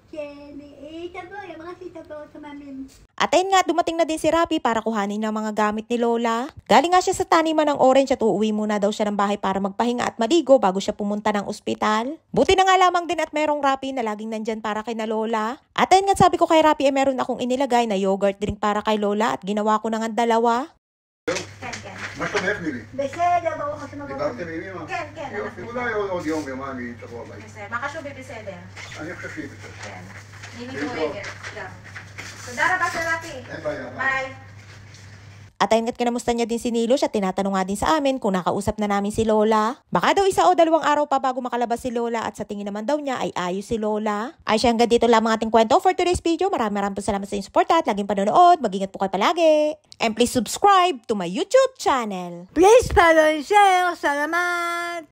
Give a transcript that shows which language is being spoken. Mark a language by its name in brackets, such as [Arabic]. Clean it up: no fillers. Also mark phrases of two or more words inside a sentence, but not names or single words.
[Filipino] At ayun nga, dumating na din si Rapi para kuhanin ng mga gamit ni Lola. Galing nga siya sa taniman ng orange at uuwi muna daw siya ng bahay para magpahinga at maligo bago siya pumunta ng ospital. Buti na nga lamang din at merong Rapi na laging nandyan para kay na Lola. At ayun nga, sabi ko kay Rapi ay meron akong inilagay na [English] yogurt drink [Filipino] para kay Lola at ginawa ko na nga dalawa. [Hebrew] מה שלומך נילי? בסדר, ברוך השם. דיברתם עם אמא? כן, כן. יופי, אולי עוד יום יומיים תבוא הביתה. בסדר, מה חשוב בסדר? אני חושב שהיא בסדר. כן. נילי דואגת גם. תודה רבה שלתי. אין בעיה. ביי. [Filipino] At ayun nga't kinamusta niya din si Nilush at tinatanong nga din sa amin kung nakausap na namin si Lola. Baka daw 1 o 2 araw pa bago makalabas si Lola at sa tingin naman daw niya ay ayos si Lola. Ay siya, hanggang dito lamang ating kwento [English] for today's video. [Filipino] Maraming salamat sa inyong support at laging panonood. Mag-ingat po kayo palagi. [English] And please subscribe to my YouTube channel. Please follow and share. [Filipino] Salamat!